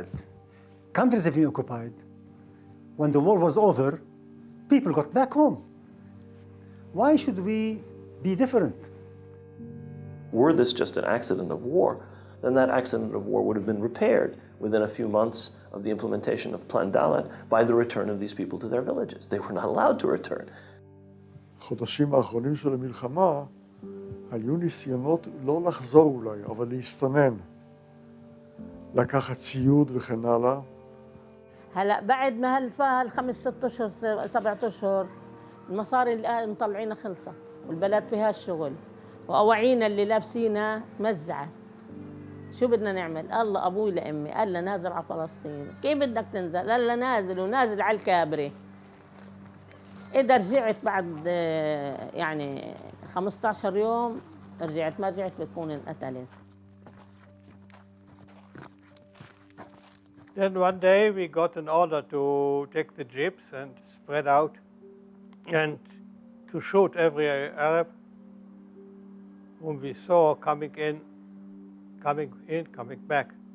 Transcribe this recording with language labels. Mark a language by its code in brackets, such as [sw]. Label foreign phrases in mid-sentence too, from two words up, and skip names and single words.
[en] Countries have been occupied. When the war was over, people got back home. Why should we be different. Were this just an accident of war, then that accident of war would have been repaired within a few months of the implementation of Plan Dalet by the return of these people to their villages. They were not allowed to return. [he] החודשים האחרונים של המלחמה היו ניסיונות לא לחזור אולי, אבל להסתנן, לקחת ציוד וכן הלאה. [ar] هلا بعد ما هالخمس ست اشهر 7 اشهر المصاري اللي مطلعينها خلصت والبلد فيها الشغل واواعينا اللي لابسينها مزعت. شو بدنا نعمل؟ الله ابوي لامي قال لها نازل على فلسطين. كيف بدك تنزل؟ قال لها نازل ونازل على الكابري. إذا رجعت بعد يعني 15 يوم رجعت، ما رجعت بتكون انقتلت. [en] Then one day we got an order to take the jeeps and spread out and to shoot every Arab whom we saw coming in, coming back.